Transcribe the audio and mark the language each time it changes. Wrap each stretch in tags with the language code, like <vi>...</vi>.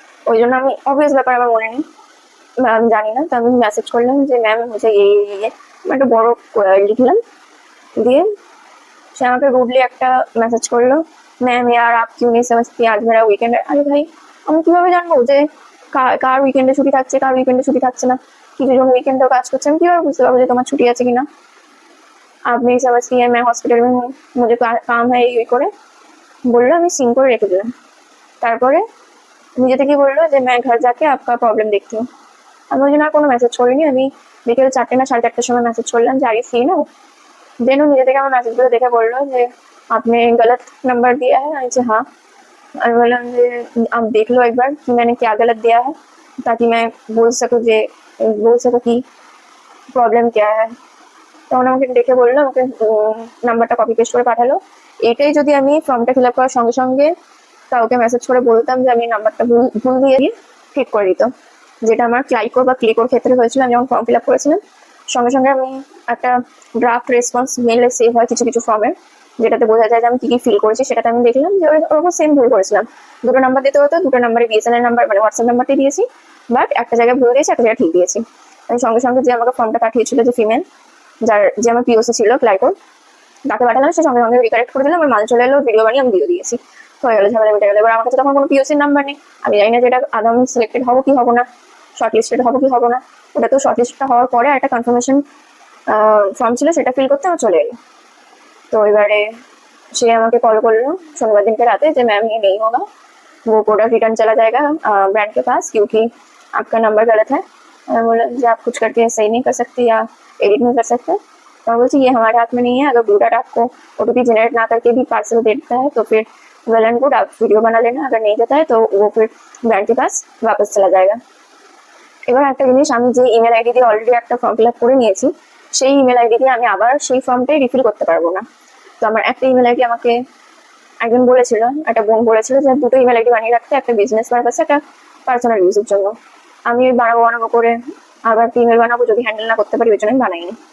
<bn>ওই জন্য আমি অবভিয়াস ব্যাপার আমার মনে নেই, আমি জানি না। তো আমি মেসেজ করলাম যে ম্যাম হচ্ছে একটা বড় লিখলাম, দিয়ে সে আমাকে রুডলি একটা মেসেজ করলো, ম্যাম</bn> <hi>यार आप क्यों नहीं समझती आज मेरा वीकेंड है।</hi> <bn>আরে ভাই, আমি কিভাবে জানবো যে কার উইকেন্ডে ছুটি থাকছে কার উইকেন্ডে ছুটি থাকছে না? কিছু জন উইকেন্ডেও কাজ করছে, আমি কিভাবে বুঝতে পারবো যে তোমার ছুটি আছে কিনা?</bn> <hi>আপনি समझती है मैं हॉस्पिटल में हूँ, मुझे काम है</hi> <bn>এই করে বললো। আমি সিন করে রেখে দিলাম। তারপরে নিজে থেকে বললো যে</bn> <hi>मैं घर जाके आपका प्रॉब्लम देखती हूँ।</hi> <bn>আমি ওই জন্য আর কোনো মেসেজ করিনি। আমি বিকেল 4টে না 4:30টার সময় মেসেজ করলাম যে</bn> <en>Are you free now.</en> <bn>Then वो নিজে থেকে আমার মেসেজগুলো দেখে বললো যে</bn> <hi>आपने गलत नंबर दिया है।</hi> <bn>আমি हाँ। আমি বললাম যে</bn> <hi>आप देख लो एक बार कि मैंने क्या गलत दिया है, ताकि मैं बोल सकूँ कि प्रॉब्लम क्या है।</hi> <bn>তখন আমাকে দেখে বললো, আমাকে নাম্বারটা কপি পেস্ট করে পাঠালো। এটাই যদি আমি ফর্মটা ফিল আপ করার সঙ্গে সঙ্গে কাউকে মেসেজ করে বলতাম যে আমি নাম্বারটা ভুল দিয়ে ঠিক করে দিত, যেটা আমার ক্লাইকো বা ক্লিকোর ক্ষেত্রে হয়েছিল। আমি যখন ফর্ম ফিল আপ করেছিলাম সঙ্গে সঙ্গে আমি একটা ড্রাফট রেসপন্স মেলে সেভ হয় কিছু কিছু ফর্মের, যেটাতে বোঝা যায় যে আমি কি কি ফিল করেছি। সেটাতে আমি দেখলাম যে ওরকম সেম ভুল করেছিলাম। দুটো নাম্বার দিতে হতো, দুটো নাম্বারে বিএসএনএল নাম্বার মানে হোয়াটসঅ্যাপ নাম্বারটি দিয়েছি, বাট একটা জায়গায় ভুল দিয়েছি, একটা জায়গায় ঠিক দিয়েছি। আমি সঙ্গে সঙ্গে যে আমাকে ফর্মটা পাঠিয়েছিল যে ফিমেল, যে আমার পিওসি ছিল ক্লাইকোর, তাকে পাঠালাম। সে সঙ্গে সঙ্গে রিকারেক্ট করে দিলাম, আমার মাল চলে এলো, ভিডিও বানিয়ে আমি দিয়ে দিয়েছি, হয়ে গেলো, ঝামেলা মিটে গেলো। এবার আমার কাছে তখন কোনো পিওসির নাম্বার নেই, আমি জানি না যেটা আদম সিলেক্টেড হবো কি হবো না, শর্ট লিস্টেড হবো কি হবো না। ওটা তো শর্ট লিস্টটা হওয়ার পরে একটা কনফার্মেশন ফর্ম ছিল, সেটা ফিল করতে আমার চলে এলো। তো এবারে সে আমাকে কল করলো</bn> <hi>शनिवार दिन के रात যে मैम ये नहीं होगा, वो प्रोडक्ट रिटर्न चला जाएगा ब्रांड के पास, क्योंकि आपका नंबर गलत है। मैं बोला कि आप कुछ करके सही नहीं कर सकते या एडिट नहीं कर सकते। तो बोलती ये हमारे हाथ में नहीं है, अगर ब्लू डार्ट आपको ओटीपी जनरेट ना करके भी पार्सल दे देता है तो फिर</hi> <en>well and good,</en> <hi>आप वीडियो बना लेना, अगर नहीं देता है तो वो फिर ब्रांड के पास वापस चला जाएगा।</hi> <bn>এবার একটা জিনিস, আমি যে ইমেল আইডি দিয়ে অলরেডি একটা ফর্ম ফিল আপ করে নিয়েছি, সেই ইমেল আইডি দিয়ে আমি আবার সেই ফর্মটাই রিফিল করতে পারবো না। তো আমার একটা ইমেল আইডি আমাকে একজন বলেছিল, একটা বোন বলেছিল যে দুটো ইমেল আইডি বানিয়ে রাখতে, একটা বিজনেস পারপাসে, একটা পার্সোনাল ইউজের জন্য। আমি বানাবো করে আবার ইমেল বানাবো, যদি হ্যান্ডেল না করতে পারি ওই জন্য আমি বানাইনি।</bn>